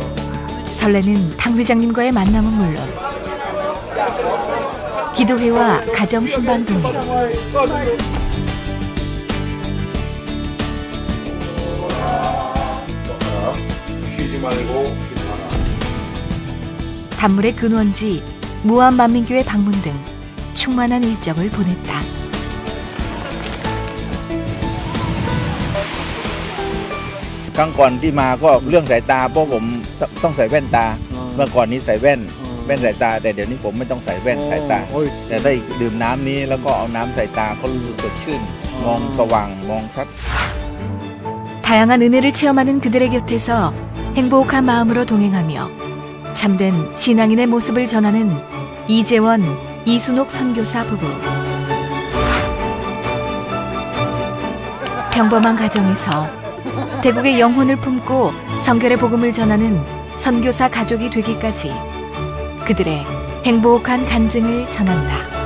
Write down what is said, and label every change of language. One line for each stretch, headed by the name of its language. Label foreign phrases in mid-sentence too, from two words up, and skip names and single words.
Korean: 설레는 당회장님과의 만남은 물론 기도회와 가정신방 동행, 단물의 근원지 무한만민교회 방문 등 충만한 일정을 보냈다.
Thai: ครั้งก่อนที่มาก็เรื่องสายตาเพราะผมต้องใส่แว่นตาเมื่อก่อนนี้ใส่แว่นสายตาแต่เดี๋ยวนี้ผมไม่ต้องใส่แว่นสายตาแต่ได้ดื่มน้ำนี้แล้วก็เอาน้ำใส่ตาก็รู้สึกสดชื่นมองสว่างมองชัด
Korean: 다양한 은혜를 체험하는 그들의 곁에서 행복한 마음으로 동행하며 참된 신앙인의 모습을 전하는 이재원, 이순옥 선교사 부부. 평범한 가정에서 태국의 영혼을 품고 선결의 복음을 전하는 선교사 가족이 되기까지 그들의 행복한 간증을 전한다.